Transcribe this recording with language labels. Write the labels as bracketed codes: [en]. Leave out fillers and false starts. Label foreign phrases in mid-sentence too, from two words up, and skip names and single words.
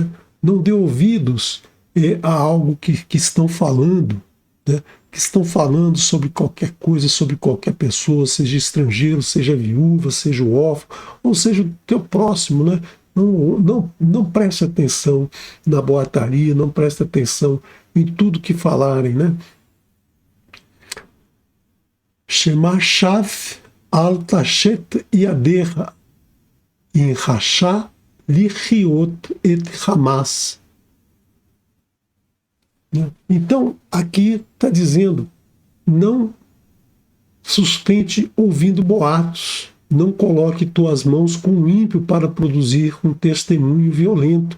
[pt] Não dê ouvidos a algo que estão falando, né? Que estão falando sobre qualquer coisa, sobre qualquer pessoa, seja estrangeiro, seja viúva, seja o órfão, ou seja o teu próximo, né? Não preste atenção na boataria, não preste atenção em tudo que falarem, né? [he] שמע שוא אל תשת ידך עם רשע להיות עד חמס. [pt] Então, aqui está dizendo, não sustente ouvindo boatos, não coloque tuas mãos com o ímpio para produzir um testemunho violento.